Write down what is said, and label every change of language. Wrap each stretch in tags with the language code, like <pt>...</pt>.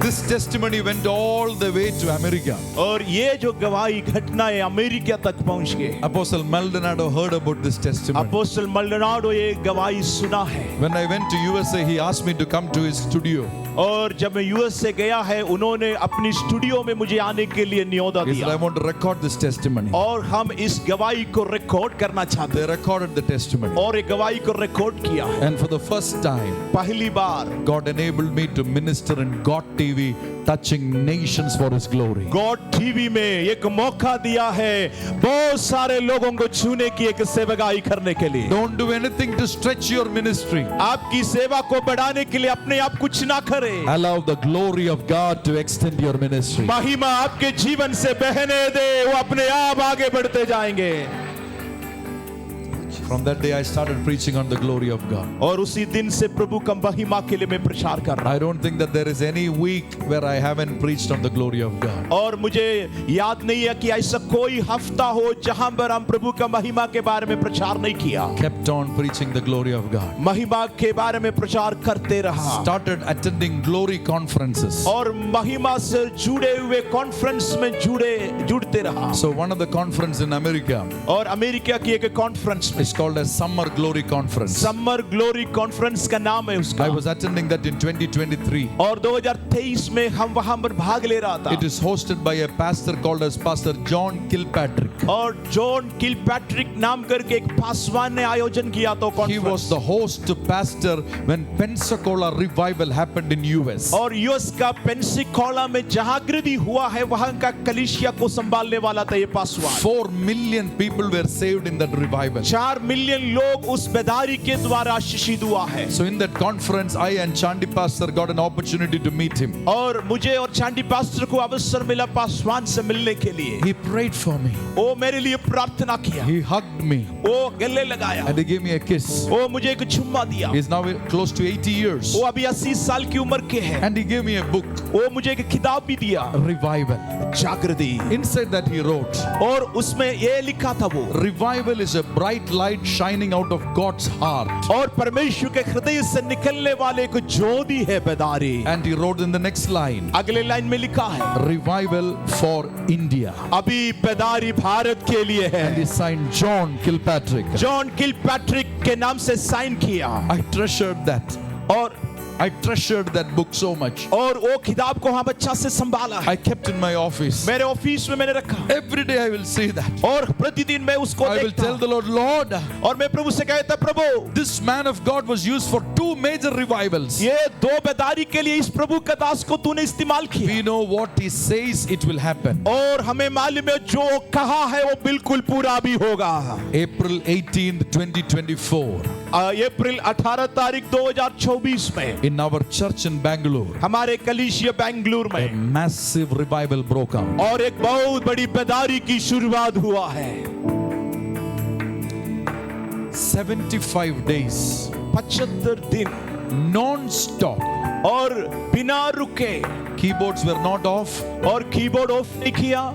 <en>testimony went all the way to America.</en> <hi>और ये जो गवाही घटनाएं अमेरिका तक पहुंच गए।</hi> <en>Apostle Maldonado heard about this testimony.</en> <hi>Apostle मल्डोनाडो ये गवाही सुना है।</hi> <en>When I went to USA, he asked me to come to his studio.</en> <hi>और जब मैं यूएस से गया है, उन्होंने अपनी स्टूडियो में मुझे आने के लिए न्योता</hi> <en>He said, I</en> <hi>दिया</hi> <en>want to record this testimony.</en> <hi>और हम इस गवाही को रिकॉर्ड करना चाहते</hi> <en>They recorded the testimony.</en> <hi>हैं और ये गवाही को रिकॉर्ड किया है।</hi> <en>And for the first time,</en> <hi>पहली बार</hi> <en>God enabled me to minister in God TV, touching nations for His glory.</en> <hi>God TV में एक मौका दिया है बहुत सारे लोगों को छूने की एक सेवकाई करने के लिए।</hi> <en>Don't do anything to stretch your ministry.</en> <hi>आपकी सेवा को बढ़ाने के लिए अपने आप कुछ ना करें।</hi> <en>Allow the glory of God to extend your ministry.</en> <hi>महिमा आपके जीवन से बहने दे, वो अपने आप आगे बढ़ते जाएंगे।</hi> <en>From that day, I started preaching on the glory of God.</en> <hi>और उसी दिन से प्रभु का महिमा के लिए मैं प्रचार कर रहा</hi> <en>I don't think that there is any week where I haven't preached on the glory of God.</en> <hi>हूं और मुझे याद नहीं है कि ऐसा कोई हफ्ता हो जहां पर हम प्रभु का महिमा के बारे में प्रचार नहीं किया।</hi> <en>Kept on preaching the glory of God.</en> <hi>महिमा के बारे में प्रचार करते रहा</hi> <en>Started attending glory conferences.</en> <hi>और महिमा से जुड़े हुए कॉन्फ्रेंस में जुड़ते रहा।</hi> <en>So one of the conference in America</en> <hi>और अमेरिका की एक कॉन्फ्रेंस में</hi> <en>is called as Summer Glory Conference.</en> <hi>Summer glory conference का नाम है उसका।</hi> <en>I was attending that in 2023.</en> <hi>और 2023 में हम वहां पर भाग ले रहा था।</hi> <en>It is hosted by a pastor called as Pastor John Kilpatrick.</en> <hi>और जॉन किलपैट्रिक नाम करके एक पासवान ने आयोजन किया तो</hi> <en>He was the host pastor when Pensacola revival happened in US.</en> <hi>और यूएस का पेंसिकोला में जागृति हुआ है, वहां का कलीसिया को संभालने वाला था ये Paswan.</hi> <en>4 million people were saved in that revival.</en> <hi>4 million लोग उस बेदारी के द्वारा आशीषित हुआ है।</hi> <en>So in that conference, I and Chandi Pastor got an opportunity to meet him.</en> <hi>और मुझे और चांडी पास्टर को अवसर मिला पासवान से मिलने के लिए।</hi> <en>He prayed for me.</en> <hi>वो मेरे लिए प्रार्थना किया,</hi> <en>He hugged me</en> <hi>वो गले लगाया,</hi> <en>and he gave me a kiss.</en> <hi>वो मुझे एक चुम्मा दिया।</hi> <en>He's now close to 80 years.</en> <hi>वो अभी 80 साल की उम्र के हैं।</hi> <en>And he gave me a book,</en> <hi>वो मुझे एक किताब भी दिया,</hi> <en>Revival.</en> <hi>जागृति।</hi> <en>Inside that he wrote,</en> <hi>और उसमें ये लिखा था वो,</hi> <en>Revival is a bright light shining out of God's heart.</en> <hi>और परमेश्वर के हृदय से निकलने वाले एक ज्योति है बेदारी।</hi> <en>And he wrote in the next line,</en> <hi>अगले लाइन में लिखा है,</hi> <en>Revival for India.</en> <hi>अभी बेदारी भारत के लिए</hi> <en>And he</en> <hi>है।</hi> <en>signed John Kilpatrick.</en> <hi>John Kilpatrick के नाम से साइन किया</hi> <en>I treasured that.</en> <hi>और</hi> <en>I treasured that book so much.</en> <hi>और वो किताब को हम अच्छा से संभाला है।</hi> <en>I kept in my office.</en> <hi>मेरे ऑफिस में मैंने रखा</hi> <en>Every day I will see that.</en> <hi>और प्रतिदिन मैं उसको</hi> <en>I will tell</en> <hi>देखता</hi> <en>the Lord, Lord,</en> <hi>और मैं प्रभु से कहता, प्रभु</hi> <en>this man of God was used for 2 major revivals.</en> <hi>ये 2 बेदारी के लिए इस प्रभु का दास को तूने इस्तेमाल</hi> <en>We</en> <hi>किया</hi> <en>know what he says, it will happen.</en> <hi>और हमें मालूम है जो कहा है वो बिल्कुल पूरा भी होगा।</hi> <en>April 18th, 2024,</en> <hi>अप्रैल 18 तारीख 2024 में</hi> <en>in our church in Bangalore,</en> <hi>हमारे कलीसिया बेंगलुरु</hi> <en>a</en> <hi>में</hi> <en>massive revival broke out.</en> <hi>और एक बहुत बड़ी बेदारी की शुरुआत हुआ है।</hi> <en>75 days,</en> <hi>75 दिन</hi> <en>non-stop.</en> <hi>और बिना रुके,</hi> <en>Keyboards were not off,</en> <hi>और कीबोर्ड ऑफ नहीं किया</hi>